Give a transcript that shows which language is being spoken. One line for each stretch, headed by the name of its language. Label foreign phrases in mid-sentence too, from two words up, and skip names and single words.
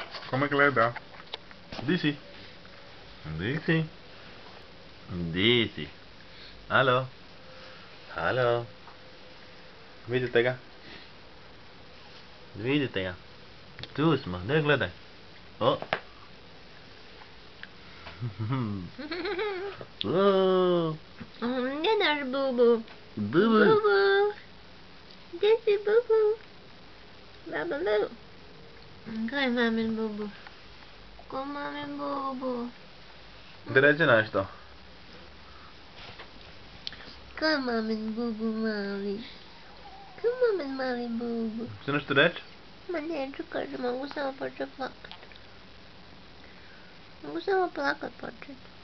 Croatian: Come gleda? Disi. Disi. Disi. Halo. Halo. Vidite ga? Vidite ga? Tu smo, ne gledaj. O. O. Gdje naš Bubu? Bubu. Bubu. Gdje si Bubu? Baba Bubu. Ko je mamin Bubu? Ko mamin Bubu? Da reče nešto. Ko je mamin Bubu mali? Ko je mamin mali Bubu? Što nešto reći? Ma neću, kaže, mogu samo početi plakat. Mogu samo plakat početi.